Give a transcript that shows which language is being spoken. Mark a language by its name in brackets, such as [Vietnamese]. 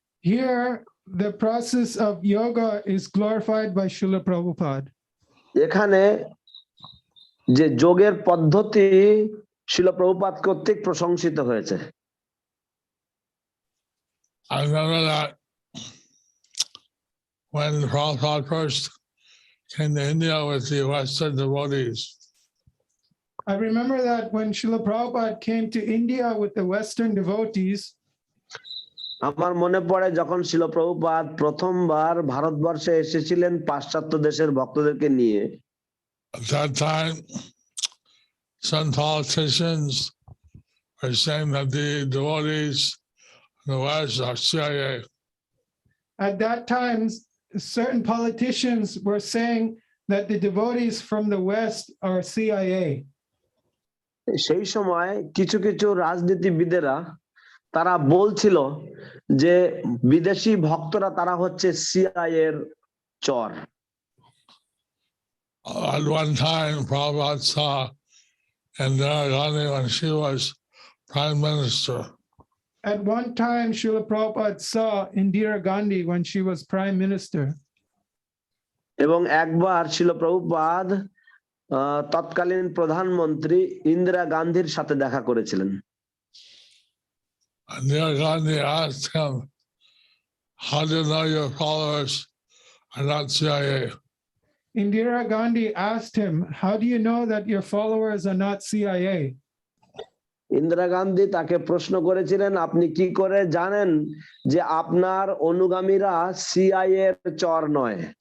[English] Here, the process of yoga is glorified by Srila Prabhupada. [Bangla] এখানে যে যোগের পদ্ধতি শিল প্রভুপাদ কর্তৃক প্রশংসিত হয়েছে। [English] I remember that when Prabhupada first came to India with the Western devotees. I remember that when Srila Prabhupada came to India with the Western devotees, [Bangla] আমার মনে পড়ে যখন শিল প্রভুপাদ প্রথমবার ভারতবর্ষে এসেছিলেন পাশ্চাত্য দেশের ভক্তদেরকে নিয়ে। [English] At that time, some politicians were saying that the devotees in the West are CIA. At that time, certain politicians were saying that the devotees from the West are CIA. [Bangla] সেই সময় কিছু কিছু রাজনীতিবিদেরা তারা বলছিল যে বিদেশি ভক্তরা তারা হচ্ছে সিআইএ এর চর। [English] At one time, Prabhupada saw Indira Gandhi when she was Prime Minister. At one time, Srila Prabhupada saw Indira Gandhi when she was Prime Minister. [Bangla] এবং একবার শিল প্রভুপাদ তৎকালীন প্রধানমন্ত্রী ইন্দিরা গান্ধীর সাথে দেখা করেছিলেন। [English] Indira Gandhi asked him, "How do you know your followers are not CIA?" Indira Gandhi asked him, "How do you know that your followers are not CIA?" [Bangla] Indira Gandhi তাকে প্রশ্ন করেছিলেন, আপনি কি করে জানেন যে আপনার অনুগামীরা সিআইএ এর চর নয়?